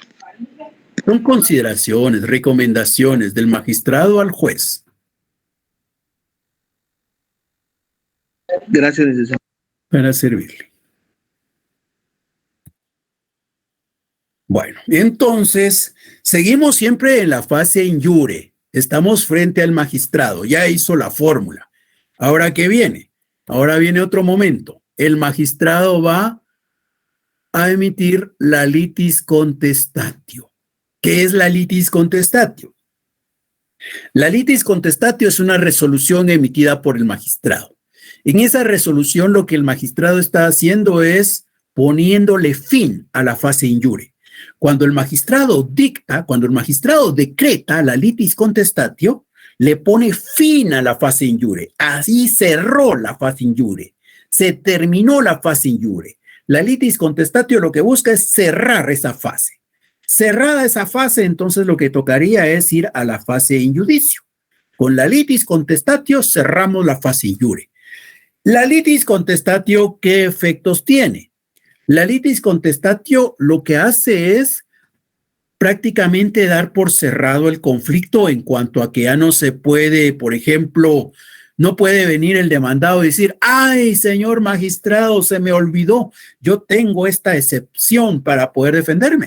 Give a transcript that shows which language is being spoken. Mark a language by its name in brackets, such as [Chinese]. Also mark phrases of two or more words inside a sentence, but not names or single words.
[Spanish] Son consideraciones, recomendaciones del magistrado al juez. Gracias, licenciado. Para servirle. Bueno, entonces, seguimos siempre en la fase [Latin] in iure. [Spanish] Estamos frente al magistrado, ya hizo la fórmula. ¿Ahora qué viene? Ahora viene otro momento. El magistrado va a emitir la [Latin] litis contestatio. [Spanish] ¿Qué es la [Latin] litis contestatio? [Spanish] La [Latin] litis contestatio [Spanish] es una resolución emitida por el magistrado. En esa resolución lo que el magistrado está haciendo es poniéndole fin a la fase [Latin] in iure. [Spanish] Cuando el magistrado dicta, cuando el magistrado decreta la [Latin] litis contestatio, [Spanish] le pone fin a la fase [Latin] in iure. [Spanish] Así cerró la fase [Latin] in iure. [Spanish] Se terminó la fase [Latin] in iure. [Spanish] La [Latin] litis contestatio [Spanish] lo que busca es cerrar esa fase. Cerrada esa fase, entonces lo que tocaría es ir a la fase [Latin] in iudicio. [Spanish] Con la [Latin] litis contestatio [Spanish] cerramos la fase [Latin] in iure. [Spanish] La [Latin] litis contestatio, [Spanish] ¿qué efectos tiene? La [Latin] litis contestatio [Spanish] lo que hace es prácticamente dar por cerrado el conflicto en cuanto a que ya no se puede, por ejemplo, no puede venir el demandado y decir, ay, señor magistrado, se me olvidó, yo tengo esta excepción para poder defenderme.